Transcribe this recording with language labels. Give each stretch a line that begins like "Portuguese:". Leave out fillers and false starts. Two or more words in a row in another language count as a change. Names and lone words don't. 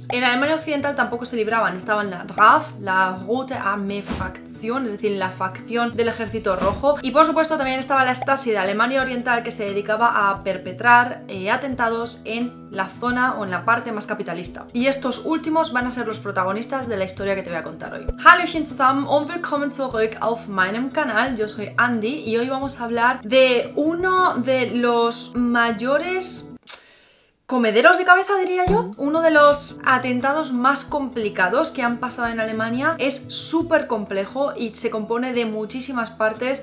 Spanish: En Alemania Occidental tampoco se libraban, estaban la RAF, la Rote Armee Fraktion, es decir, la facción del Ejército Rojo, y por supuesto también estaba la Stasi de Alemania Oriental, que se dedicaba a perpetrar atentados en la zona o en la parte más capitalista. Y estos últimos van a ser los protagonistas de la historia que te voy a contar hoy.
German: Hallöchen zusammen und willkommen zurück auf meinem Kanal.
Spanish: Yo soy Andy y hoy vamos a hablar de uno de los mayores comederos de cabeza, diría yo. Uno de los atentados más complicados que han pasado en Alemania. Es súper complejo y se compone de muchísimas partes.